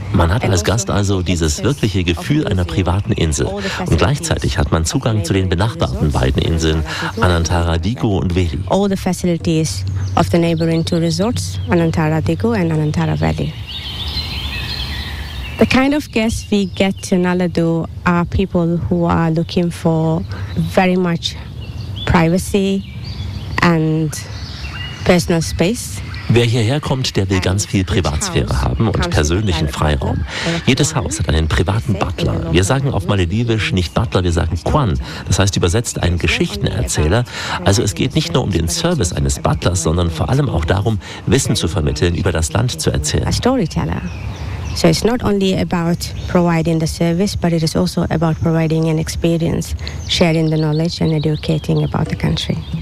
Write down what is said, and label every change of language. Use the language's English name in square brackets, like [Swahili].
[German] Man hat als Gast also dieses wirkliche Gefühl einer privaten Insel. Und gleichzeitig hat man Zugang zu den benachbarten beiden Inseln, Anantaradigo und Veli. [English] All the facilities of the neighboring two resorts, Anantaradigo and Anantaraveli. The kind of guests we get to Naledu are people who are looking for very much privacy and personal space. [German] Wer hierher kommt, der will ganz viel Privatsphäre haben und persönlichen Freiraum. Jedes Haus hat einen privaten Butler. Wir sagen auf Maledivisch nicht Butler, wir sagen Kwan. Das heißt übersetzt einen Geschichtenerzähler. Also es geht nicht nur um den Service eines Butlers, sondern vor allem auch darum, Wissen zu vermitteln, über das Land zu erzählen. [English] A storyteller. So it's not only about providing the service, but it is also about providing an experience, sharing the knowledge and educating about the country.